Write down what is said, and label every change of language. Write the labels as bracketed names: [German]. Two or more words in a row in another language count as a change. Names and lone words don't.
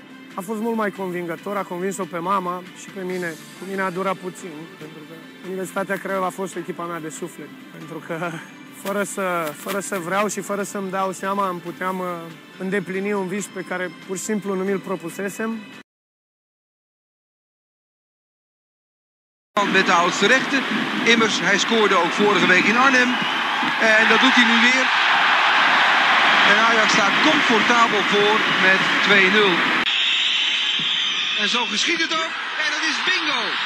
[Romanian] A fost mult mai convingător, a convins-o pe mama și pe mine. Cu mine a durat puțin, pentru că Universitatea Craiova a fost echipa mea de suflet, pentru că fără să vreau și fără să-mi dau seama, îmi puteam îndeplini un vis pe care pur și simplu nu mi-l propusesem. [Dutch] Met de oudste rechter. Immers, hij scoorde ook vorige week in Arnhem. En dat doet hij nu weer. En Ajax staat comfortabel voor met 2-0. En zo geschiet het ook. En dat is bingo.